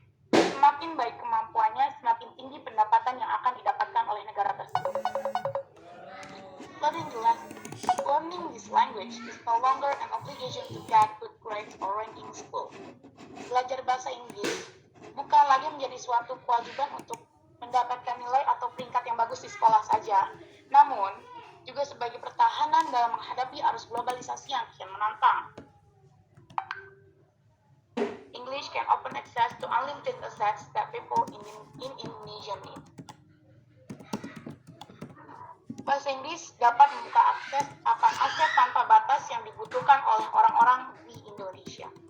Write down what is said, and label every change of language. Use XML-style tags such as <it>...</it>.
<id>Semakin baik kemampuannya, semakin tinggi pendapatan yang akan didapatkan oleh negara tersebut.</id> <en>Learning this language is no longer an obligation to get good grades or rank in school.</en> <id>Belajar bahasa Inggris bukan lagi menjadi suatu kewajiban untuk mendapatkan nilai atau peringkat yang bagus di sekolah saja. Namun, juga sebagai pertahanan dalam menghadapi arus globalisasi yang kian menantang.</id> <en>English can open access to unlimited assets that people in Indonesia need.</en> <id>Bahasa Inggris dapat membuka akses akan aset tanpa batas yang dibutuhkan oleh orang-orang di Indonesia.</id>